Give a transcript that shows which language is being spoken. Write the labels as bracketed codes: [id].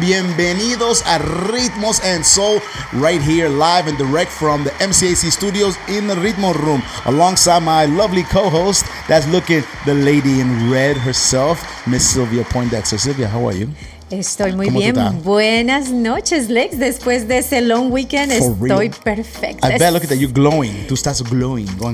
[en] Bienvenidos a Ritmos Y SOUL, right here, live and direct from the MCAC studios in the Ritmo room, alongside my lovely co-host, that's looking the lady in red herself, Miss Sylvia Poindexter. Sylvia, how are you? [es] Estoy muy bien. Buenas noches, Lex. Después de ese [en] long weekend, [es] estoy perfecta. [en] I bet, look at that, you're glowing. [es] Tú estás [en] glowing.